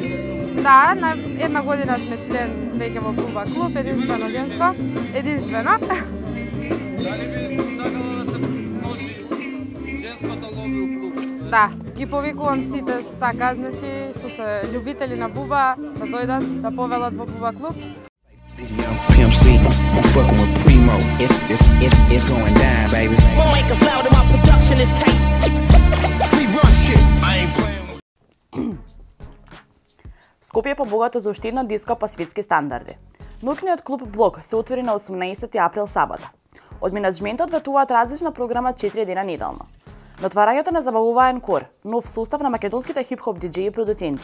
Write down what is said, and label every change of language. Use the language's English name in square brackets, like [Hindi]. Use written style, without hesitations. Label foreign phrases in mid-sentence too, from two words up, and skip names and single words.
[Macedonian] Да, на една година сме член веќе во Буба клуб, единствено женско. Единствено. Дали би сакала да се множи женското лоби у клуб? Да, ги повикувам сите што сакаат, значи што се љубители на буба, да дојдат да повелат во Буба клуб. [English] This young Pimp C, I'm fucking with Primo. It's going down, baby. Won't make us loud and my production is tight. We run shit. I ain't playing. [Macedonian] Скопје е побогато за уште една диско по светски стандарди. Ноќниот клуб Блок се отвори на 18 април сабота. Од менаџментот ветуваат различна програма 4 дена неделно. На отварањето не забавуваен кор, нов состав на македонските хип-хоп диџеи и продуценти.